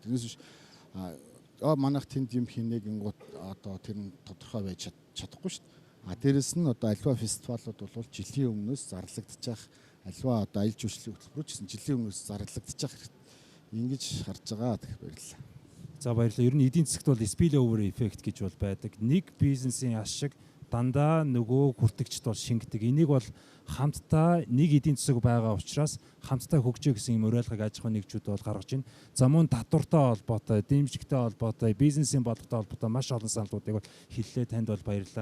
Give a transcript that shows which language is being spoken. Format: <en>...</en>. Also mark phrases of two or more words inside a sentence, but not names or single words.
<mn>Тэрнээс биш манайх тэнд юм хийнэ гингууд одоо тэр нь тодорхой байж чадахгүй шүү дээ. Дээрэс нь одоо альва фестивалууд бол жилийн өмнөөс зарлагдчих байх, альва одоо аялал жуулчлалын хөтөлбөр ч гэсэн жилийн өмнөөс зарлагдчих байх хэрэгтэй. Ингэж харж байгаа гэх баярлалаа. За баярлалаа. Ер нь эдийн засагт бол</mn> <en>spill over effect</en> <mn>гэж бол байдаг. Нэг бизнесийн ашиг дандаа нөгөө хүртэгчд бол шингэдэг. Энийг бол хамтдаа нэг эдийн засаг байгаа учраас хамтдаа хөгжөө гэсэн юм уриалгыг аж ахуйн нэгжүүд бол гаргаж байна. За мөн татвартай холбоотой, дэмжигтэй холбоотой, бизнесийн бодлоготой холбоотой маш олон саналуудыг бол хэллээ, танд бол баярлалаа.</mn>